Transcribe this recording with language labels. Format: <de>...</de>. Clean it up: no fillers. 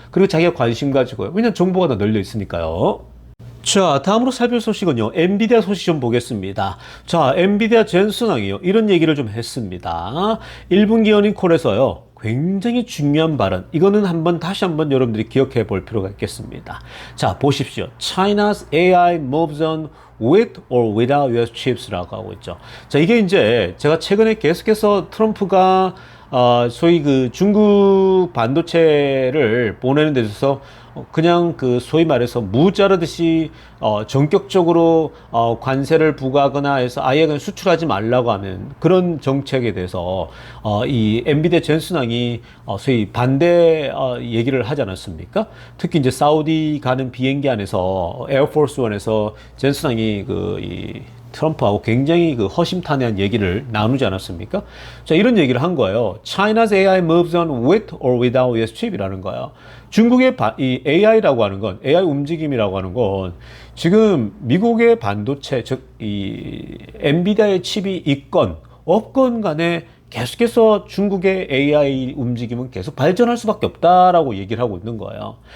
<ko>그리고 자기가 관심 가지고요. 왜냐면 정보가 다 널려 있으니까요. 자, 다음으로 살펴볼 소식은요, 엔비디아 소식 좀 보겠습니다. 자, 엔비디아 젠슨왕이요, 이런 얘기를 좀 했습니다. 1분기 어닝 콜에서요, 굉장히 중요한 발언, 이거는 다시 한번 여러분들이 기억해 볼 필요가 있겠습니다. 자, 보십시오.</ko> <en>China's AI moves on with or without US chips라고</en> <ko>하고 있죠. 자, 이게 이제 제가 최근에 계속해서 트럼프가 소위 중국 반도체를 보내는 데 있어서 그냥 소위 말해서 무 자르듯이 전격적으로 관세를 부과하거나 해서 아예 그냥 수출하지 말라고 하는 그런 정책에 대해서 이 엔비디아 젠슨왕이 소위 반대 얘기를 하지 않았습니까? 특히 이제 사우디 가는 비행기 안에서 에어포스 원에서 젠슨왕이 이 트럼프하고 굉장히 허심탄회한 얘기를 나누지 않았습니까? 자, 이런 얘기를 한 거예요.</ko> <en>China's AI moves on with or without US chip이라는</en> <ko>거예요. 중국의 이 AI라고 하는 건, AI 움직임이라고 하는 건 지금 미국의 반도체, 즉 이 엔비디아의 칩이 있건 없건 간에 계속해서 중국의 AI 움직임은 계속 발전할 수밖에 없다라고 얘기를 하고 있는 거예요.</ko>